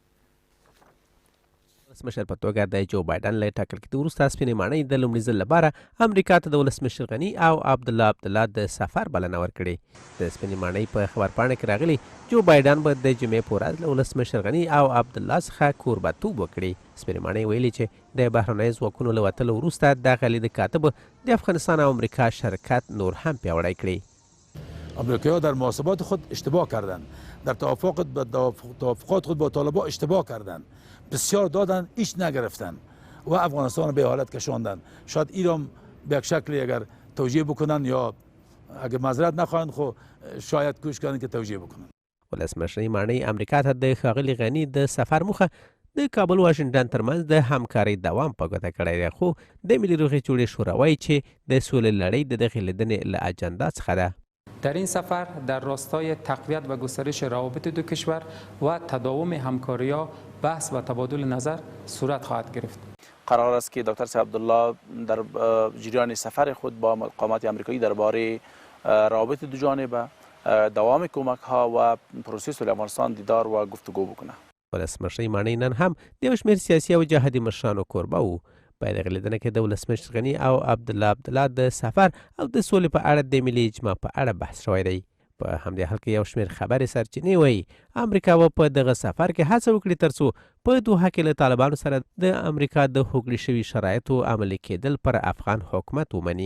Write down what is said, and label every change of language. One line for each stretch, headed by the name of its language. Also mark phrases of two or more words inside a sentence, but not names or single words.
Pashto: ولسمشر په توګه د جو بایدن له ټاکل کېدو وروسته سپینې ماڼۍ د لومړي ځل لپاره امریکا ته د ولسمشر غني او عبدالله د سفر بلنه ورکړې. د سپینې ماڼۍ په خبرپاڼه کې راغلي جو بایدن به د جمعې په ورځ له ولسمشر غني او عبدالله څخه کوربهتوب وکړي. سپینې ماڼۍ ویلي چې د بهرنیو ځواکونو له وتلو وروسته دغه لید کاتب د افغانستان او امریکا شرکت نور هم پیاوړی کړي.
Persian: امریکایی‌ها در محاسبات خود اشتباه کردند، در توافقات خود با طالبان اشتباه کردند، بسیار دادن هیچ نگرفتن و افغانستان به حالت کشاندن. شاید ایران به یک شکلی اگر توجیه بکنن یا اگر معذرت نخواهند خو شاید کوشش کردن که توجیه بکنن.
Pashto: ولسمشرۍ ماڼۍ امریکا ته د ښاغلي غني د سفر موخه د کابل واشنګټن ترمنځ د همکارۍ دوام په ګوته کړی دی، خو د ملي روغې جوړې شورا وایي چې د سولې لړۍ د دغې لیدنې له اجندا څخه ده.
Persian: در این سفر در راستای تقویت و گسترش روابط دو کشور و تداوم همکاری‌ها بحث و تبادل نظر صورت خواهد گرفت. قرار است که دکتر عبدالله در جریان سفر خود با مقامات آمریکایی درباره روابط دو جانبه، دوام کمک‌ها و پروسه صلح افغانستان دیدار و گفتگو بکنه.
Pashto: ولسمشرۍ ماڼۍ نن هم د یو شمېر سیاسي او جهادي مشرانو کوربه وو. په دغه لیدنه کې د ولسمشر غني او عبدالله د سفر او د سولې په اړه د ملي اجماع په اړه بحث شوی دی. په همدې حال کې یو شمېر خبرې سرچینې وایي امریکا به په دغه سفر کې هڅه وکړي ترڅو په دوحه کې له طالبانو سره د امریکا د هوکړې شوي شرایطو عملي کېدل پر افغان حکومت ومني.